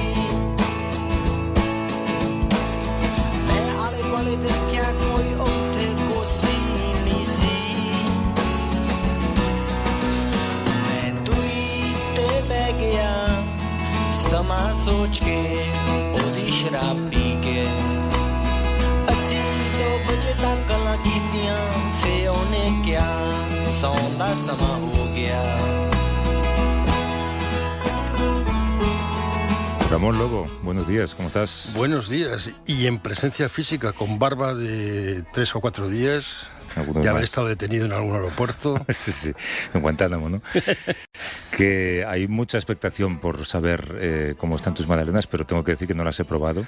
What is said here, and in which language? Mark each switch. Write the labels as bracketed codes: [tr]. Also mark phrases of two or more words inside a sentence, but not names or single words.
[pa] ਮੈਂ ਆਲੇ ਵਾਲੇ ਦਿਨ ਕਿਹਾ ਕੋਈ ਉੱਠੇ ਕੁਰਸੀ ਨਹੀਂ ਸੀ ਮੈਂ ਤੁਈ ਤੇ ਬਹਿ ਗਿਆ ਸਮਾਂ ਸੋਚ ਕੇ ਓਦੀ ਸ਼ਰਾਬ ਪੀ ਕੇ ਅਸੀਂ 2 ਬਜੇ ਤੱਕ ਗੱਲਾਂ ਕੀਤੀਆਂ ਫੇ ਓਨੇ ਕਿਹਾ ਸੌਣ ਦਾ ਸਮਾਂ ਹੋ ਗਿਆ। [es] Ramón Lobo, buenos días, ¿cómo estás? Buenos días, y en presencia física, con barba de 3 o 4 días, de haber estado detenido en algún aeropuerto. Sí, en Guantánamo, ¿no? Que hay mucha expectación por saber cómo están tus magdalenas, pero tengo que decir que no las he probado.